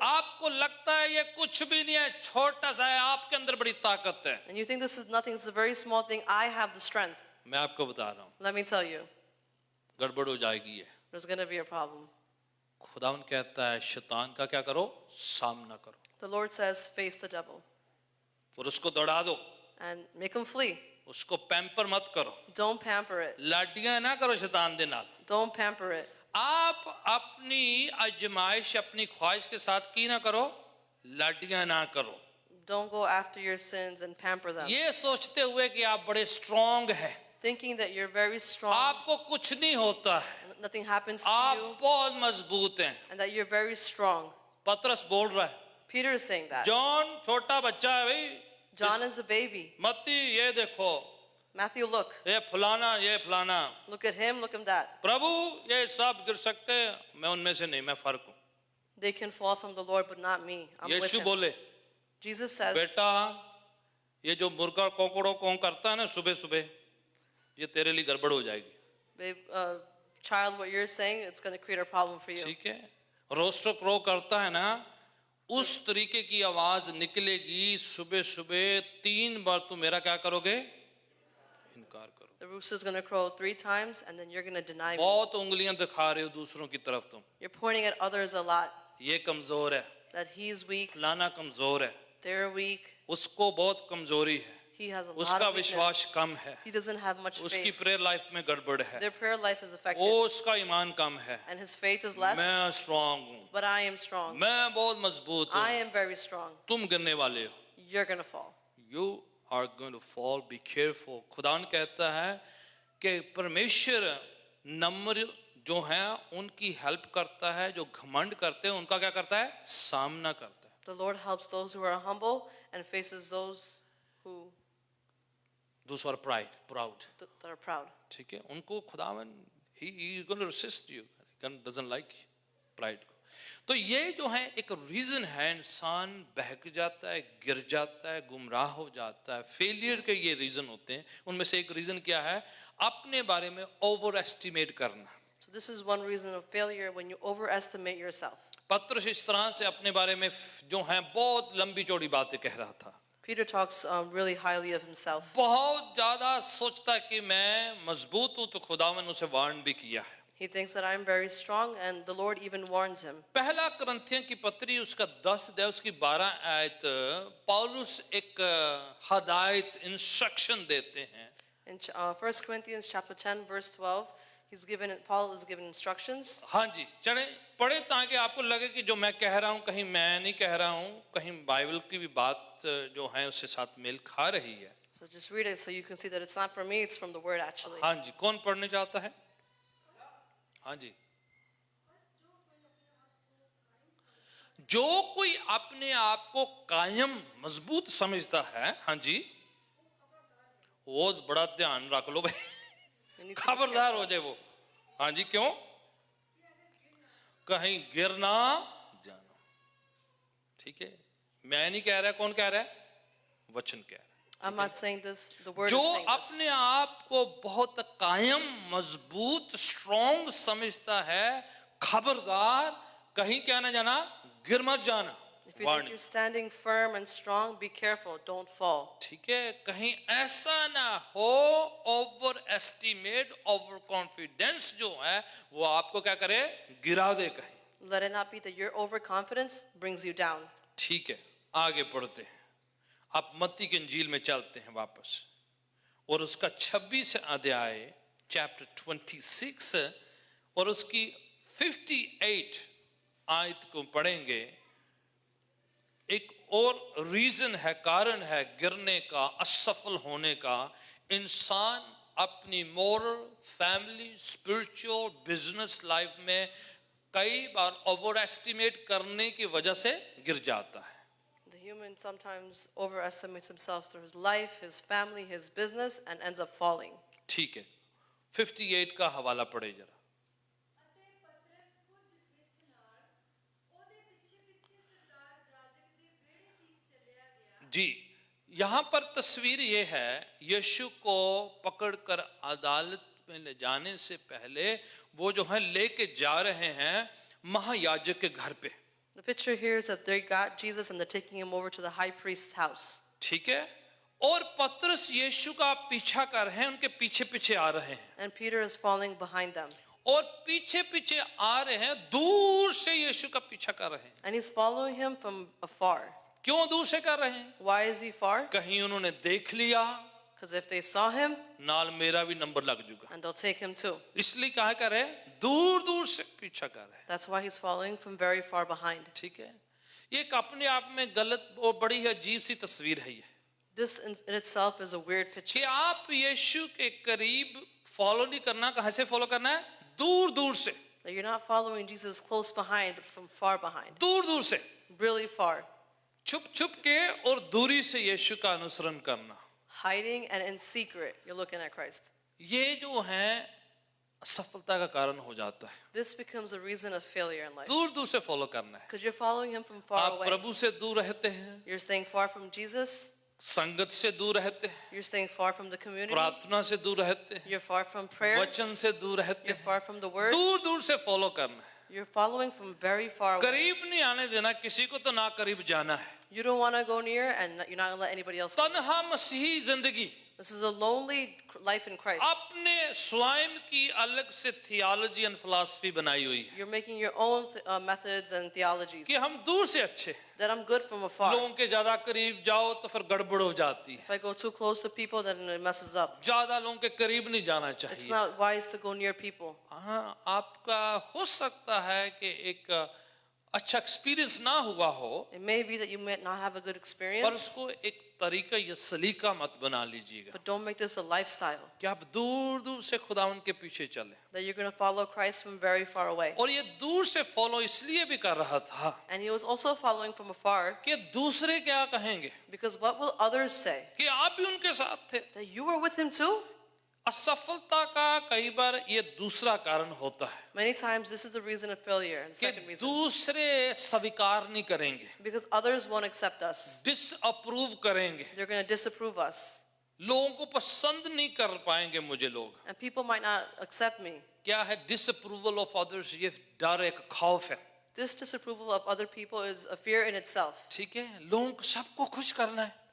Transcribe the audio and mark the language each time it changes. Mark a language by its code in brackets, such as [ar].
[hi] आपको लगता है ये कुछ भी नहीं है, छोटा सा है, आपके अंदर बड़ी ताकत है। [en] and you think this is nothing, this is a very small thing. I have the strength. [hi] मैं आपको बता रहा हूँ [en] Let me tell you, [hi] गड़बड़ हो जाएगी। ये [en] there's going to be a problem. [hi] खुदावन कहता है शैतान का क्या करो, सामना करो [en] The Lord says, face the devil [hi] और उसको दौड़ा दो, [en] and make him flee. [hi] उसको पैम्पर मत करो, [en] Don't pamper it. [pa] लाडियां ना करो शैतान दे नाल। [en] Don't pamper it. [hi] आप अपनी आजमाइश अपनी ख्वाहिश के साथ की ना करो, लाडियां ना करो, [en] Don't go after your sins and pamper them. [hi] ये सोचते हुए कि आप बड़े स्ट्रांग हैं, [en] Thinking that you're very strong, [hi] आपको कुछ नहीं होता है, [en] nothing happens to [hi] आप [en] you, [hi] बहुत मजबूत हैं। [en] and that you're very strong. [hi] पतरस बोल रहा है, [en] Peter is saying that. [hi] John छोटा बच्चा है भाई, [en] John is a baby. [hi] मत्ती ये देखो, [en] Matthew, look. [hi] ये फलाना, [en] Look at him, look at that. [hi] प्रभु ये सब गिर सकते हैं, मैं उनमें से नहीं, मैं फर्क हूँ। [en] They can fall from the Lord, but not me. I'm with [hi] Yeshu [en] him. [hi] बोले, [en] Jesus says, [hi] बेटा ये जो मुर्गा कोकड़ो कों करता है ना सुबह सुबह, ये तेरे लिए गड़बड़ हो जाएगी। [en] Babe, child, what you're saying, it's going to create a problem for you. [hi] ठीक है, रोस्टर क्रो करता है ना, उस तरीके की आवाज निकलेगी सुबह सुबह, 3 बार तुम मेरा क्या करोगे, इनकार करो। [en] The rooster's going to crow 3 times, and then you're going to deny me. [hi] बहुत उंगलियां दिखा रहे हो दूसरों की तरफ तुम, [en] You're pointing at others a lot, [hi] ये कमजोर है, [en] that he's weak, [hi] फलाना कमजोर है, [en] they're weak, [hi] उसको बहुत कमजोरी है, [en] he has a lot [hi] उसका [en] of [hi] विश्वास [en] weakness. [hi] कम है, [en] He doesn't have much [hi] उसकी [en] faith. [hi] प्रेयर लाइफ में गड़बड़ है, [en] Their prayer life is [hi] वो [en] affected, [hi] उसका ईमान कम है, [en] and his faith is less, [hi] मैं स्ट्रांग हूँ, [en] but I am strong. [hi] मैं बहुत मजबूत [en] I [hi] हूँ, [en] am very strong. [hi] तुम गिरने वाले हो। [en] You're going to fall. You are going to fall, be careful। [hi] खुदान कहता है कि परमेश्वर नम्र जो हैं उनकी हेल्प करता है, जो घमंड करते हैं उनका क्या करता है, सामना करता है। [en] The Lord helps those who are humble and faces those who Those who are proud, that are proud. [hi] ठीक है, उनको खुदावन [en] he is going to resist you, doesn't like pride [hi] को। तो ये जो है एक रीजन है, इंसान बहक जाता है, गिर जाता है, गुमराह हो जाता है, फेलियर के ये रीजन होते हैं। उनमें से एक रीजन क्या है, अपने बारे में ओवर एस्टिमेट करना। [en] So this is one reason of failure, when you overestimate yourself. [hi] पत्रस इस तरह से अपने बारे में जो है बहुत लंबी चौड़ी बातें कह रहा था, [en] Peter talks really highly of himself. [hi] बहुत ज्यादा सोचता कि मैं मजबूत हूं, तो खुदावन उसे वार्न भी किया है। [en] He thinks that I'm very strong, and the Lord even warns him. [hi] पहला कुरिन्थियों की पत्री उसका 10 अध्याय उसकी 12 आयत, पौलुस एक हदायत इंस्ट्रक्शन देते हैं। [en] In 1 Corinthians chapter 10 verse 12, Paul is given instructions. [hi] हाँ जी, चले पढ़े ताकि आपको लगे कि जो मैं कह रहा हूँ कहीं मैं नहीं कह रहा हूँ, कहीं बाइबल की भी बात जो है उससे साथ मेल खा रही है। [en] So just read it so you can see that it's not from me, it's from the word actually. [hi] हाँ जी, कौन पढ़ने चाहता है? हाँ जी। जो कोई अपने आप को कायम मजबूत समझता है, हाँ जी, वो बड़ा ध्यान रख लो भाई, [en] You need to be [hi] खबरदार [en] careful. [hi] हो जाए वो। हाँ जी, क्यों? कहीं गिर ना जाना। ठीक है, मैं नहीं कह रहा, कौन कह रहा है? वचन कह रहा है। [en] I'm not saying this, the word [hi] जो [en] is saying this. [hi] अपने आप को बहुत कायम मजबूत स्ट्रॉन्ग समझता है, खबरदार कहीं क्या ना जाना, गिर मत जाना। [en] If you think you're standing firm and strong, be careful, don't fall. [hi] ठीक है, कहीं ऐसा ना हो ओवर एस्टिमेट, ओवर कॉन्फिडेंस जो है वो आपको क्या करे, गिरा दे कहीं। [en] Let it not be that your overconfidence brings you down. [hi] ठीक है, आगे पढ़ते हैं। आप मत्ती की इंजील में चलते हैं वापस, और उसका 26 अध्याय चैप्टर 26 और उसकी 58 आयत को पढ़ेंगे। एक और रीजन है, कारण है गिरने का, असफल होने का। इंसान अपनी moral, family, spiritual, business life में कई बार ओवर एस्टिमेट करने की वजह से गिर जाता है। [en] The human sometimes overestimates himself through his life, his family, his business, and ends up falling. [hi] ठीक है, 58 का हवाला पढ़े जरा। [pa] ਅਤੇ ਪਤਰਸ ਕੁਝ ਵਿਥ ਨਾਲ ਉਹਦੇ ਪਿੱਛੇ ਪਿੱਛੇ ਸਰਦਾਰ ਜਾਜਕ ਦੇ ਵਿਹੜੇ ਤੀਕ ਚੱਲਿਆ ਗਿਆ। [hi] जी, यहाँ पर तस्वीर ये है, यीशु को पकड़कर अदालत में ले जाने से पहले वो जो है लेके जा रहे हैं महायाजक के घर पे। [en] The picture here is that they got Jesus and they're taking him over to the high priest's house. [hi] ठीक है, और पतरस यीशु का पीछा कर रहे हैं, उनके पीछे पीछे आ रहे हैं, [en] And Peter is following behind them. [hi] और पीछे पीछे आ रहे हैं, दूर से यीशु का पीछा कर रहे हैं। [en] And he's following him from afar. [hi] क्यों दूर से कर रहे हैं? [en] Why is he far? [hi] कहीं उन्होंने देख लिया, [en] Because if they saw him, [hi] नाल मेरा भी नंबर लग जाएगा, [en] and they'll take him too. [hi] इसलिए कहा कर रहे हैं, दूर दूर से पीछा कर रहे हैं। [en] That's why he's following from very far behind. [hi] ठीक है, ये एक अपने आप में गलत और बड़ी ही अजीब सी तस्वीर है ये, [en] This in itself is a weird picture. [hi] कि आप यीशु के करीब फॉलो नहीं करना, कहां से फॉलो करना है? दूर दूर से, [en] That you're not following Jesus close behind, but from far behind. [hi] दूर दूर से, [en] Really far. [hi] छुप छुप के और दूरी से यीशु का अनुसरण करना। [en] Hiding and in secret, you're looking at Christ. [hi] ये जो है असफलता का कारण हो जाता है। [en] This becomes a reason of failure in life. [hi] दूर दूर से फॉलो करना है। [en] Because you're following him from far [hi] आप [en] away. [hi] प्रभु से दूर रहते हैं, [en] You're staying far from Jesus. [hi] संगत से दूर रहते हैं, [en] You're staying far from the community. [hi] प्रार्थना से दूर रहते हैं, [en] You're far from prayer. [hi] वचन से दूर रहते [en] You're [hi] हैं, [en] far from the word. [hi] दूर दूर से फॉलो करना है। [en] You're following from very far away. [hi] करीब नहीं आने देना, किसी को तो ना करीब जाना है। [en] You don't want to go near, and you're not going to let anybody else go. [hi] तन्हा मसीही जिंदगी, [en] This is a lonely life in Christ. [hi] अपने स्वयं की अलग से [en] theology and philosophy [hi] बनाई हुई है [en] You're making your own methods and theologies. [hi] कि हम दूर से अच्छे, [en] That I'm good from afar. [hi] लोगों के ज्यादा करीब जाओ तो फिर गड़बड़ हो जाती है, [en] If I go too close to people, then it messes up. [hi] ज्यादा लोगों के करीब नहीं जाना [en] It's [hi] चाहिए। [en] not wise to go near people. [hi] हाँ, आपका हो सकता है कि एक अच्छा एक्सपीरियंस ना हुआ हो, [en] It may be that you might not have a good [hi] पर [en] experience, [hi] उसको एक तरीका या सलीका मत बना लीजिएगा [en] but don't make this a lifestyle. [hi] कि आप दूर दूर से खुदावंद के पीछे चले। [en] That you're going to follow Christ from very far away. [hi] और ये दूर से फॉलो इसलिए भी कर रहा था [en] And he was also following from afar [hi] कि दूसरे क्या कहेंगे, [en] because what will others say? [hi] कि आप भी उनके साथ थे। [en] That you were with him too? [hi] असफलता का कई बार ये दूसरा कारण होता है [en] Many times this is the reason of failure. And the [hi] कि [en] second reason. [hi] दूसरे स्वीकार नहीं करेंगे, [en] Because others won't accept us. [hi] Disapprove करेंगे, [en] They're going to disapprove us. [hi] लोगों को पसंद नहीं कर पाएंगे मुझे लोग। [en] And people might not accept me. [hi] क्या है [en] Disapproval of others? [hi] ये डर, एक खौफ है। [en] This disapproval of other people is a fear in itself. [hi] ठीक है, लोगों को सबको खुश करना है।